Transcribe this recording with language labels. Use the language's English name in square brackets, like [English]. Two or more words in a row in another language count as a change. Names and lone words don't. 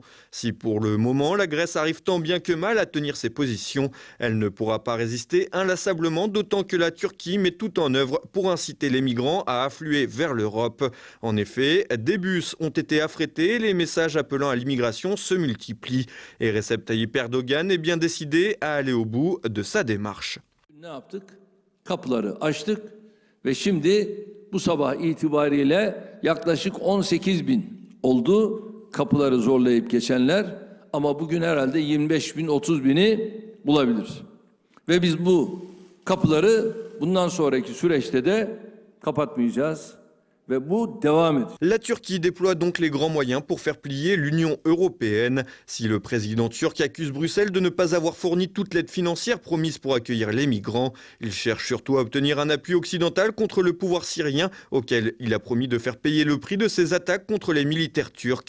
[French] Si pour le moment, la Grèce arrive tant bien que mal à tenir ses positions, elle ne pourra pas résister inlassablement, d'autant que la Turquie met tout en œuvre pour inciter les migrants à affluer vers l'Europe. En effet, des bus ont été affrétés, les messages appelant à l'immigration se multiplient. Et Recep Tayyip Erdogan est bien décidé à aller au bout de sa démarche. [Turkish] Ne yaptık? Kapıları açtık ve şimdi bu sabah itibariyle yaklaşık 18.000 oldu kapıları zorlayıp geçenler ama bugün herhalde 25.000 30.000'i bulabilir. Ve biz bu kapıları Bundan sonraki süreçte de kapatmayacağız. [French] La Turquie déploie donc les grands moyens pour faire plier l'Union européenne. Si le président turc accuse Bruxelles de ne pas avoir fourni toute l'aide financière promise pour accueillir les migrants, il cherche surtout à obtenir un appui occidental contre le pouvoir syrien, auquel il a promis de faire payer le prix de ses attaques contre les militaires turcs.